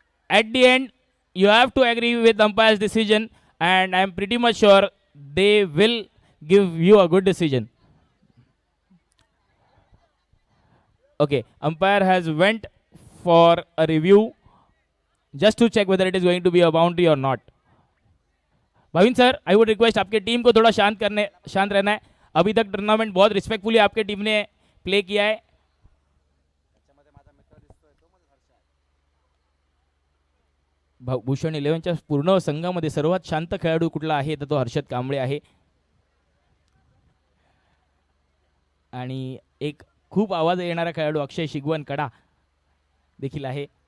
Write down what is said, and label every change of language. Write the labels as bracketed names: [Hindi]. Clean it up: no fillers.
[English] At the end, you have to agree with umpire's decision, and I am pretty much sure they will give you a good decision. Okay, umpire has went for a review just to check whether it is going to be a boundary or not. [Hindi] Bhavin sir, [English] I would request [Hindi] आपके team को थोड़ा शांत रहना है. अभी तक tournament बहुत respectfully आपके टीम ने प्ले किया है. [Marathi] भूषण 11च्या पूर्ण संघामध्ये सर्वात शांत खेळाडू कुठला आहे तर तो हर्षद कांबळे आहे. आणि एक खूप आवाज येणारा खेळाडू अक्षय शिगवन कडा देखील आहे.